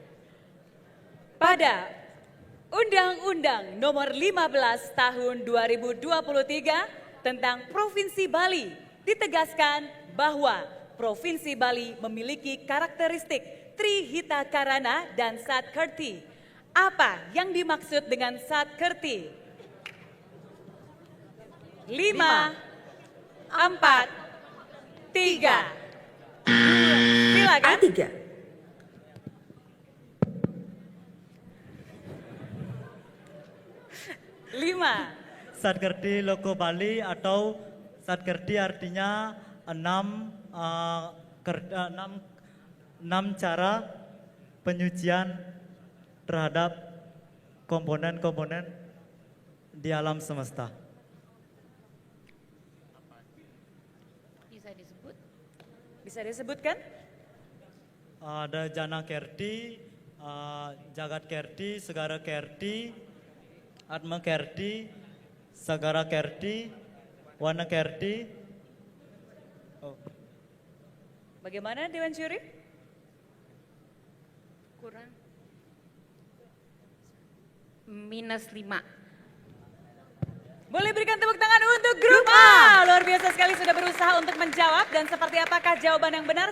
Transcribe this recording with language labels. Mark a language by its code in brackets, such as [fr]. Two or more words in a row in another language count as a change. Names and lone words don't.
[id] Pada Undang-Undang Nomor 15 Tahun 2023 tentang Provinsi Bali ditegaskan bahwa Provinsi Bali memiliki karakteristik Trihita Karana dan Satkerti. Apa yang dimaksud dengan Satkerti? 5, 4, 3, 2, silakan. A3. Lima. Satkerti Loko Bali atau Satkerti artinya enam cara penyucian terhadap komponen-komponen di alam semesta. Bisa disebut? Bisa disebutkan? Ada Jana Kerti, Jagat Kerti, Segara Kerti, Atma Kerti, Sagara Kerti, Wana Kerti. Bagaimana Dewan Juri? Kurang. -5. Boleh berikan tepuk tangan untuk grup A. Luar biasa sekali sudah berusaha untuk menjawab dan seperti apakah jawaban yang benar?